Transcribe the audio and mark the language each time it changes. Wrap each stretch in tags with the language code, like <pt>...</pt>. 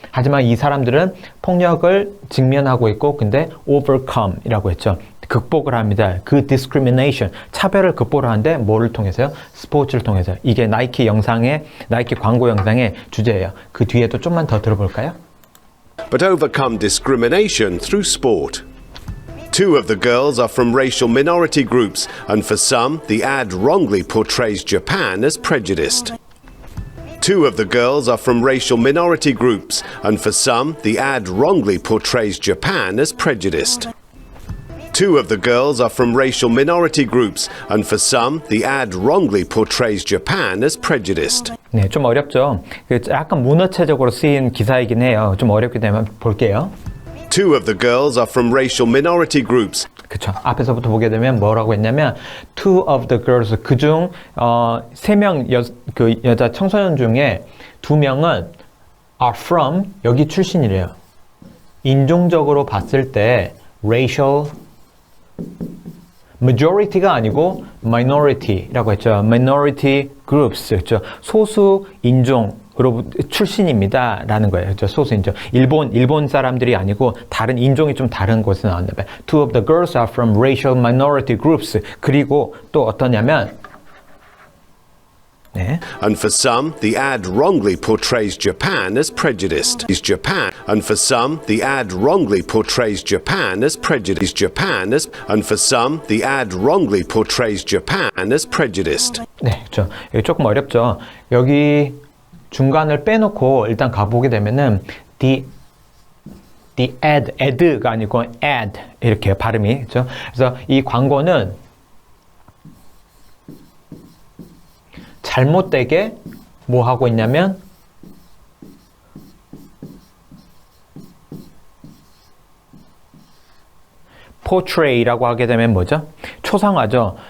<ko>하지만 이 사람들은 폭력을 직면하고 있고 근데 overcome이라고 했죠. 극복을 합니다. 그 discrimination, 차별을 극복을 하는데 뭐를 통해서요? 스포츠를 통해서. 이게 나이키 광고 영상의 주제예요. 그 뒤에도 좀만 더 들어볼까요?</ko> <en>But overcome discrimination through sport. Two of the girls are from racial minority groups, and for some, the ad wrongly portrays Japan as prejudiced. Two of the girls are from racial minority groups, and for some, the ad wrongly portrays Japan as prejudiced. Two of the girls are from racial minority groups, and for some, the ad wrongly portrays Japan as prejudiced.</en> <ko>네, 좀 어렵죠? 약간 문어체적으로 쓰인 기사이긴 해요. 좀 어렵게 되면 볼게요.</ko> <en>Two of the girls are from racial minority groups.</en> <ko>그쵸. 앞에서부터 보게 되면 뭐라고 했냐면</ko> <en>two of the girls</en> <ko>그중 3명 여자 청소년 중에 2명은</ko> <en>are from</en> <ko>여기 출신이래요. 인종적으로 봤을 때</ko> <en>racial majority</en> <ko>가 아니고 minority라고 했죠. minority groups 그렇죠. 소수 인종 출신입니다 라는 거예요. 그렇죠? 소수 인종. 일본 사람들이 아니고 다른 인종이 좀 다른 곳에서 나왔나 봐요.</ko> <en>Two of the girls are from racial minority groups.</en> <ko>그리고 또 어떠냐면 네.</ko> <en>And for some, the ad wrongly portrays Japan as prejudiced. Is Japan. And for some, the ad wrongly portrays Japan as prejudiced. And for some, the ad wrongly portrays Japan as prejudiced.</en> <ko>네, 그렇죠. 여기 조금 어렵죠. 여기 중간을 빼놓고 일단 가보게 되면은 the ad가 아니고 ad 이렇게 발음이 그렇죠. 그래서 이 광고는 잘못되게 뭐 하고 있냐면 portray라고 하게 되면 뭐죠? 초상화죠.</ko>